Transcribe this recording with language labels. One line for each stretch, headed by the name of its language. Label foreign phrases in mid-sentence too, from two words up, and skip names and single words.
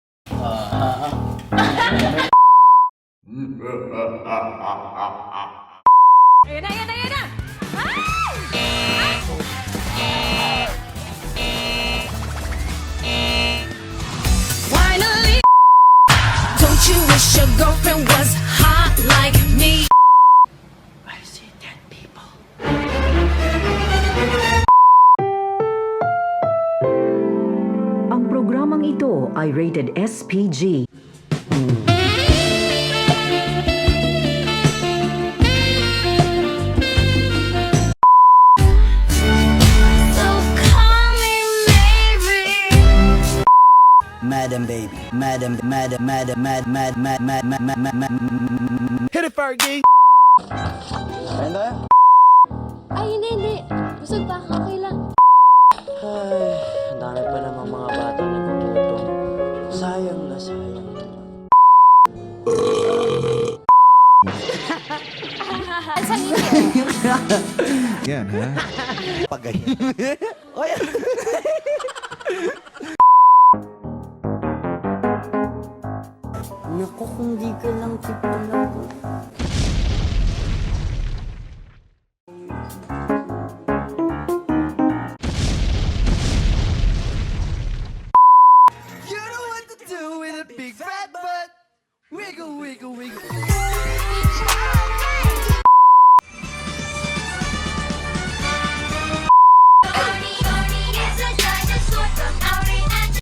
Filipino: Ayan na, ayan na, ayan na!
English: Finally, don't you wish your girlfriend was hot like me? I see dead people.
Filipino: Ang programang ito ay rated SPG.
English: So call me maybe. Madam baby, madam. Hit it, Fergie!
Filipino: Kain tayo? Ay, hindi, hindi. Busog pa. Okay lang. Ay, ang dami pa namang mga bata na nagugutom. Sayang na sayang naman. Saan yun? Yan, ha? Pagay. Oy! Naku, kung di ka lang tipulago.
English: You know what to do with a big fat butt. Wiggle, wiggle, wiggle. Barney is a dinosaur from our imagination.